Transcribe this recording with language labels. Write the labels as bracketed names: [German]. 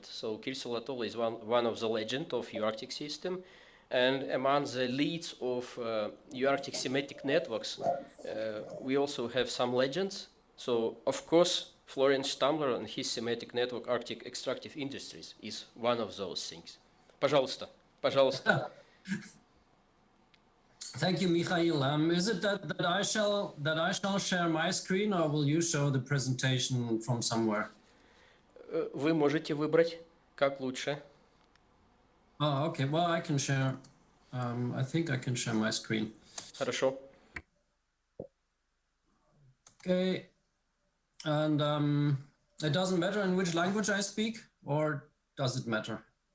[English] So Kirsi Latol is one of the legend of the Arctic system. And among the leads of Arctic thematic networks, we also have some legends. So, of course, Florian Stamler and his thematic network Arctic Extractive Industries is one of those things. [Russian] Пожалуйста, пожалуйста. [English] Thank you, Mikhail. Is it that I shall share my screen, or will you show the presentation from somewhere? [Russian] Вы можете выбрать, как лучше. [English] Oh, okay. Well, I can share. I think I can share my screen. [Russian] Хорошо. [English] Okay. And it doesn't matter in which language I speak, or does it matter?